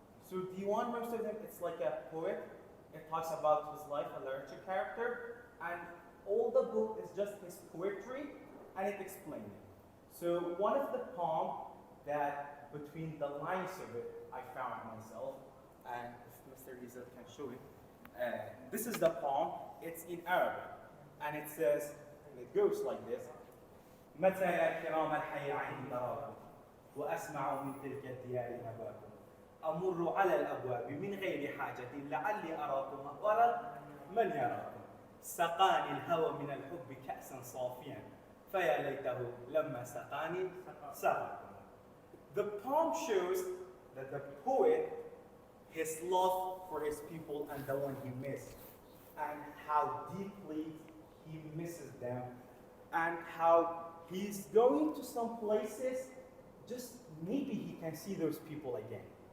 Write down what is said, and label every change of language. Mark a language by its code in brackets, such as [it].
[en] So Dian, most of them, it's like a poet. It talks about his life, a literature character, and all the book is just his poetry, and it explains it. So one of the poems that between the lines of it, I found myself, and if Mr. Hizel can show it, this is the poem. It's in Arabic, and it says, it goes like this: [ar] متى يا كرام الحي عيني تراكم وأسمع من تلك الديار نباكم أمر على الأبواب من غير حاجة لعلي أراكم وأرى من يراكم سقاني الهوى من الحب كأسا صافيا فيا ليته لما سقاني سقاكم. [en] The poem shows that the poet, his love for his people and the one he missed, and how deeply he misses them, and how he's going to some places, just maybe he can see those people again.